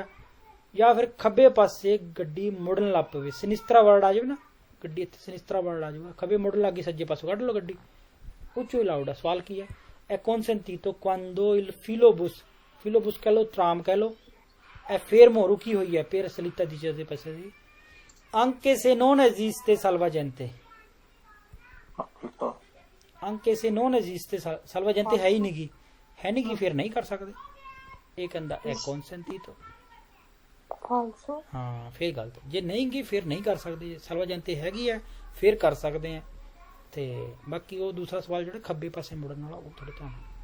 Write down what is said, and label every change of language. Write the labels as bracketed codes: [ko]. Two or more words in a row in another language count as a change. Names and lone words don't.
[pa] ਜਾਂ ਫਿਰ ਖੱਬੇ ਪਾਸੇ ਗੱਡੀ ਮੁੜਨ ਲੱਗ ਪਵੇ, ਸਿਨਿਸਤਰਾ ਵਰਡ ਆ ਜਾਵੇ ਨਾ, ਗੱਡੀ ਇੱਥੇ ਸਿਨਿਸਤਰਾ ਵਰਡ ਆ ਜਾਊਗਾ, ਖੱਬੇ ਮੁੜਨ ਲੱਗੀ ਸੱਜੇ ਪਾਸੋਂ ਕੱਢ ਲਓ ਗੱਡੀ, ਉੱਚੋ ਅਲਾਉਡ ਹੈ। ਸਵਾਲ ਕੀ ਹੈ? ਇਹ [it] consentito quando il filobus, [pa] ਫਿਲੋਬੁਸ ਕਹਿ ਲਓ, ਟਰਾਮ ਕਹਿ ਲਓ, ਇਹ ਫੇਰਮੋ ਰੁਕੀ ਹੋਈ ਹੈ [it] per salita di Giuseppe Passeri, anche se non esiste salvagente, anche se non esiste salvagente [pa] ਹੈ ਹੀ ਨਹੀਂ ਗੀ ਫਿਰ ਨਹੀਂ ਕਰ ਸਕਦੇ। ਇਹ ਕਹਿੰਦਾ ਹੈ consentito ਫਾਲਸੋ। ਹਾਂ ਫਿਰ ਗਲਤ, ਜੇ ਨਹੀਂ ਗੀ ਫਿਰ ਨਹੀਂ ਕਰ ਸਕਦੇ, salvagente ਹੈਗੀ ਹੈ ਫਿਰ ਕਰ ਸਕਦੇ ਆ। ਤੇ ਬਾਕੀ ਉਹ ਦੂਸਰਾ ਸਵਾਲ ਜਿਹੜਾ ਖੱਬੇ ਪਾਸੇ ਮੁੜਨ ਵਾਲਾ, ਉਹ ਥੋੜਾ ਧਿਆਨ।